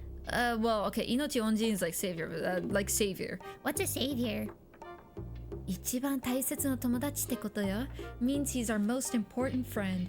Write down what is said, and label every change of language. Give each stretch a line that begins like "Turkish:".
English: Well, okay, 命恩人 is like savior, like savior. What's a savior?
Japanese: 一番大切な友達ってことよ.
English: Means he's our most important friend.